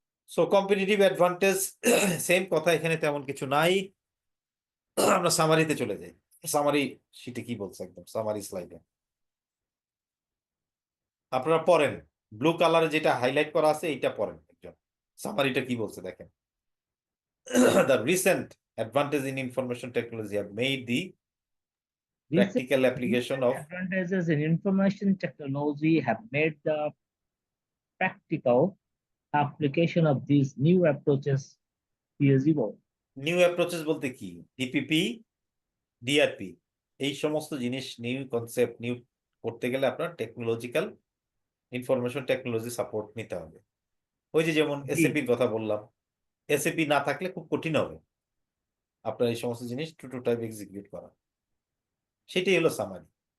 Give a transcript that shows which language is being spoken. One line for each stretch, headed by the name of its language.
Bangla: So competitive advantage same কথা, এখানে তেমন কিছু নাই। আমরা সামারিতে চলে যাই। সামারি শিটে কি বলছে, একদম সামারি স্লাইডে আপনারা পড়েন, ব্লু কালারে যেটা হাইলাইট করা আছে এইটা পড়েন একজন, সামারিটা কি বলছে দেখেন।
English: The recent advances in information technology have made the practical application of advantages in information technology have made the practical application of these new approaches feasible.
Bangla: New approaches বলতে কি, ডিপিপি, ডিআরপি, এই সমস্ত জিনিস, নিউ কনসেপ্ট নিউ করতে গেলে আপনার technological information technology support নিতে হবে। ওই যে যেমন এসএপির কথা বললাম, এসএপি না থাকলে খুব কঠিন হবে আপনার এই সমস্ত জিনিস টু টাইপ এক্সিকিউট করা। সেটাই হলো সামারি।